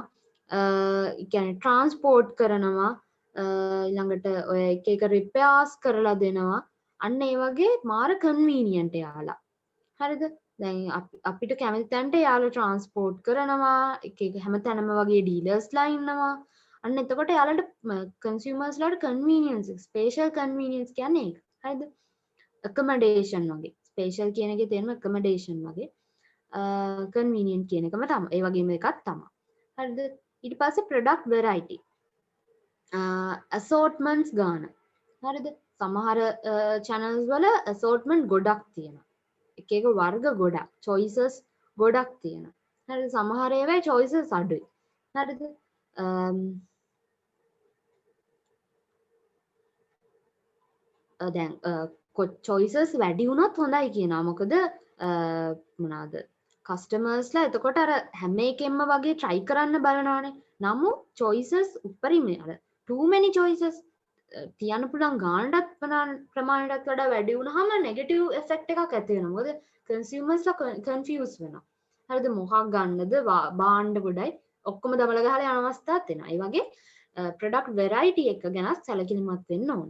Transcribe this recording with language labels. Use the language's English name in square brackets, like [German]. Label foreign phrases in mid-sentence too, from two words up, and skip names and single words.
[Sinhala] ඒ කියන්නේ transport කරනවා. ඊළඟට ඔය එක repairs කරලා දෙනවා. අන්න ඒ වගේ මාර convenient එයාලා. හරිද? දැන් අපිට කැමති තැනට එයාලා transport කරනවා. එක හැමතැනම වගේ dealers ලා ඉන්නවා. අන්න එතකොට එයාලට consumers ලාට [English] convenience spatial convenience [Sinhala] කියන්නේ ඒක. හරිද? accommodation වගේ. spatial කියන එකේ තියෙන accommodation වගේ. convenient කියන එකම තමයි. ඒ වගේම එකක් තමයි. හරිද? ඊට පස්සේ [English] product variety. [Sinhala] assortments ගාන. හරිද? සමහර channels වල assortment ගොඩක් තියෙනවා. එක එක වර්ග ගොඩක් choices ගොඩක් තියෙනවා. හරිද? සමහර ඒවායි choices අඩුයි. හරිද? දැන් choices වැඩි වුණොත් හොඳයි කියනවා. මොකද මොනවාද කස්ටමර්ස්ලා එතකොට අර හැම එකෙන්ම වගේ try කරන්න බලනවානේ. නමුත් choices උපරිමයි. අර [English] too many choices [Sinhala] තියන්න පුළුවන් ගානටත් ප්‍රමාණයටත් වඩා වැඩි වුණාම [English] negative effect [Sinhala] එකක් ඇති වෙනවා. මොකද කන්සියුමර්ස්ලා කන්ෆියුස් වෙනවා. හරිද? මොකක් ගන්නද? බාණ්ඩ ගොඩයි ඔක්කොම දමල ගහලා යන අවස්ථාවක් තියෙනවා. ඒ වගේ [English] product variety [Sinhala] එක ගැන සැලකිලිමත් වෙන්න ඕනේ.